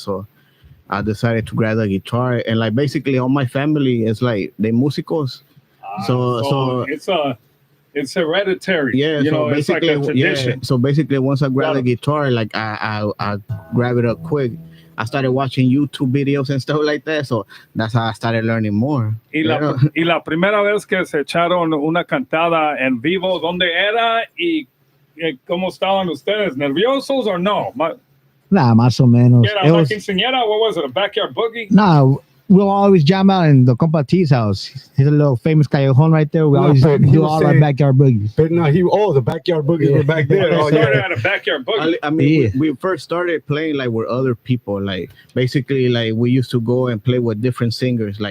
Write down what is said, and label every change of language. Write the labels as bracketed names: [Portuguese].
[English] So I decided to grab the guitar, and like basically all my family is like they musicos. So it's hereditary. yeah, so it's like basically a tradition. So basically once I grab the guitar, like I grab it up quick. I started watching YouTube videos and stuff like that, so that's how I started learning more. [Spanish] Y la primera vez que se echaron una cantada en vivo, ¿dónde era y cómo estaban ustedes? ¿Nerviosos o no? Nah, más o menos. ¿Era una quinceañera? [English] What was it? A backyard boogie? Nah, we'll always jam out in the compa T's house. He's a little famous callejón right there. We always do all our backyard boogies. But no, the backyard boogies were back there. We started at a backyard boogie. I mean, we first started playing like with other people. Like basically, like we used to go and play with different singers.